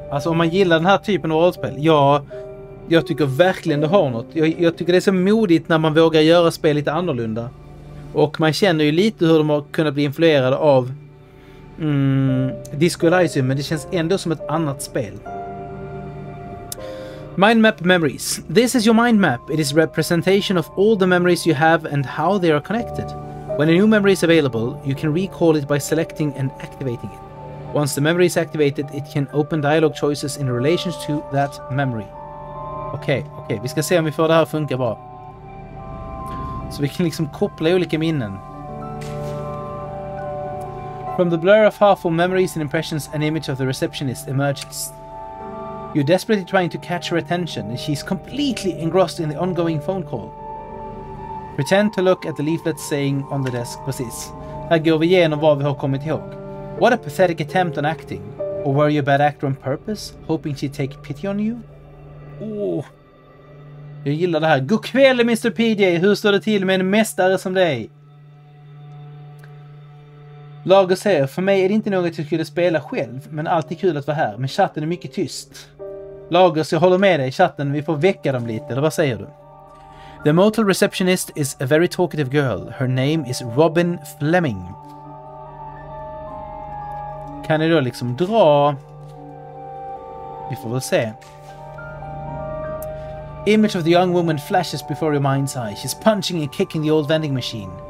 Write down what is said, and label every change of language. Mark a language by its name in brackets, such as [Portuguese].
[Swedish] Alltså om man gillar den här typen av rollspel. Ja, jag tycker verkligen det har något. Jag tycker det är så modigt när man vågar göra spel lite annorlunda. Och man känner ju lite hur de har kunnat bli influerade av Disco Elysium, men det känns ändå som ett annat spel. [English] Mind map memories. This is your mind map. It is representation of all the memories you have and how they are connected. When a new memory is available, you can recall it by selecting and activating it. Once the memory is activated, it can open dialogue choices in relation to that memory. [Swedish] Okej, vi ska se om vi får det här att funka bra. Så vi kan liksom koppla olika minnen. [English] From the blur of half-formed memories and impressions, an image of the receptionist emerges. You're desperately trying to catch her attention, and she's completely engrossed in the ongoing phone call. Pretend to look at the leaflet saying on the desk. [Swedish] Precis. Här går vi igenom vad vi har kommit ihåg. [English] What a pathetic attempt on acting. Or were you a bad actor on purpose, hoping she'd take pity on you? [Swedish] Oh. Jag gillar det här. God kväll, Mr. PJ. Hur står det till med en mästare som dig? Lager säger, för mig är det inte något jag skulle spela själv, men alltid kul att vara här. Men chatten är mycket tyst. Lager, så jag håller med dig. Chatten, vi får väcka dem lite, eller vad säger du? [English] The motel receptionist is a very talkative girl. Her name is Robin Fleming. [Swedish] Kan ni då liksom dra... Vi får väl se. [English] Image of the young woman flashes before your mind's eye. She's punching and kicking the old vending machine.